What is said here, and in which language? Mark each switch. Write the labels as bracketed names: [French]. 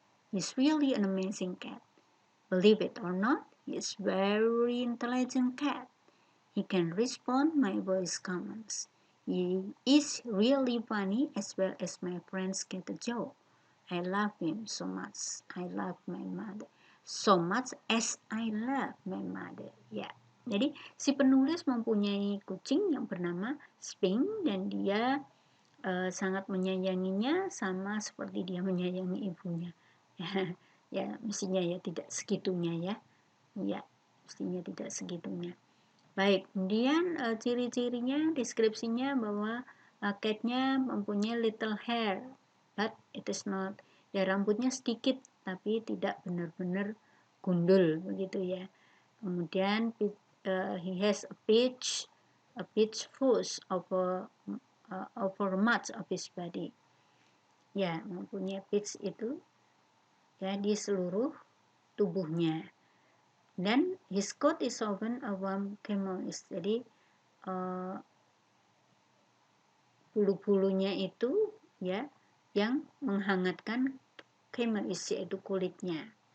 [English] He's really an amazing cat. Believe it or not, he's a very intelligent cat. He can respond my voice commands. He is really funny as well as my friends get a joke. I love him so much. I love my mother. So much as I love my mother. [Indonesian] Ya, jadi si penulis mempunyai kucing yang bernama Sphinx dan dia sangat menyayanginya sama seperti dia menyayangi ibunya. Ya, mestinya ya tidak segitunya ya. Ya, mestinya tidak segitunya. Baik, kemudian ciri-cirinya, deskripsinya bahwa catnya mempunyai [English] little hair, but it is not. [Indonesian] Ya, rambutnya sedikit, tapi tidak benar-benar gundul begitu ya. Kemudian [English] he has a pitch fuzz over much of his body. [Indonesian] Ya, mempunyai pitch itu ya di seluruh tubuhnya. Dan [English] his coat is often a warm camoise. [Indonesian] Jadi bulu-bulunya itu ya yang menghangatkan camoise, yaitu kulitnya.